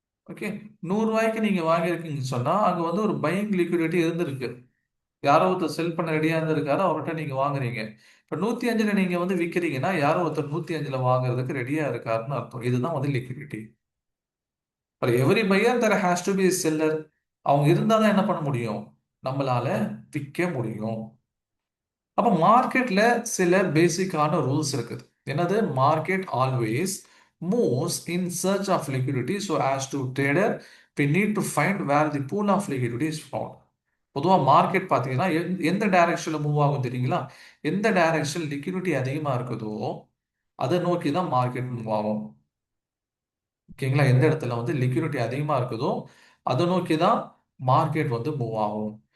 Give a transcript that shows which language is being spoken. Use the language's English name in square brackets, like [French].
[Tamil] Okay, 100 ரூபாய்க்கு நீங்க வாங்கியிருக்கீங்கன்னு சொன்னா அங்க வந்து ஒரு பையிங் லிக்விடிட்டி இருந்திருக்கு. யாரோ ஒருத்தர் செல் பண்ண ரெடியா இருந்திருக்காரு, அவர்கிட்ட நீங்க வாங்குறீங்க. இப்ப 105ல நீங்க வந்து விற்கிறீங்கன்னா யாரோ ஒருத்தர் 105ல வாங்குறதுக்கு ரெடியா இருக்காருன்னு அர்த்தம். இதுதான் வந்து liquidity. [English] For every buyer there has to be a seller. [Tamil] அவங்க இருந்தால் தான் என்ன பண்ண முடியும், நம்மளால விற்க முடியும். அப்போ மார்க்கெட்ல சில பேசிக்கான ரூல்ஸ் இருக்குது. என்னது, [English] Market always moves in search of liquidity. So as to trader we need to find where the pool of liquidity is found. [Tamil] பொதுவாக மார்க்கெட் பார்த்தீங்கன்னா எந்த டைரக்ஷனில் மூவ் ஆகும் தெரியுங்களா? எந்த டைரக்ஷன் லிக்விடிட்டி அதிகமாக இருக்குதோ அதை நோக்கி தான் மார்க்கெட் மூவ் ஆகும். ஓகேங்களா? எந்த இடத்துல வந்து லிக்விடிட்டி அதிகமா இருக்குதோ அதை நோக்கி தான் மார்க்கெட் வந்து மூவ் ஆகும்.